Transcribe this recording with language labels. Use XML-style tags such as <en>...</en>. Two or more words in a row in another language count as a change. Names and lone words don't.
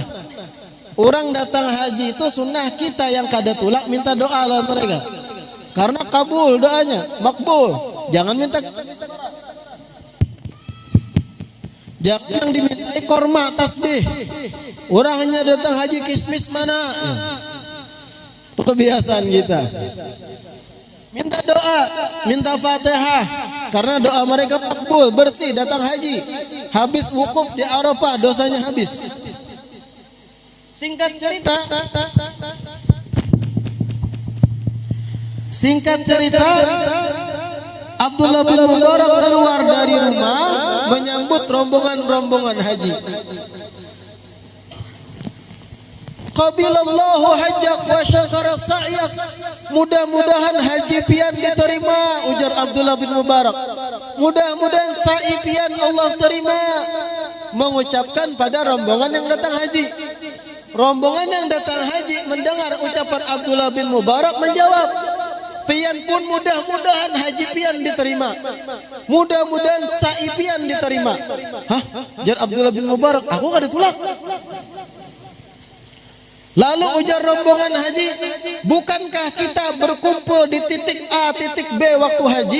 <id>Orang datang haji itu sunnah, kita yang kada tulak minta doa lawan mereka karena kabul doanya, makbul. Jangan minta, jangan dimintai korma tasbih. Orang hanya datang haji kismis mana? Itu kebiasaan kita. Minta doa, minta Fatihah karena doa mereka makbul, bersih, datang haji. Habis wukuf di Arafah dosanya habis. Singkat cerita, Abdullah bin Mubarak keluar dari rumah menyambut rombongan-rombongan haji.</id> <ar>قبل الله حجك وشكر سعيك.</ar> <id>Mudah-mudahan haji pian diterima, ujar Abdullah bin Mubarak. Mudah-mudahan sa'i pian Allah terima. Mengucapkan pada rombongan yang datang haji. Rombongan yang datang haji mendengar ucapan Abdullah bin Mubarak menjawab, pian pun mudah-mudahan haji pian diterima. Mudah-mudahan sa'i pian diterima. Hah? Ujar Abdullah bin Mubarak,</id> <bjn>aku kada tulak.</bjn> <id>Lalu ujar rombongan haji, bukankah kita berkumpul di titik A, titik B waktu haji?</id>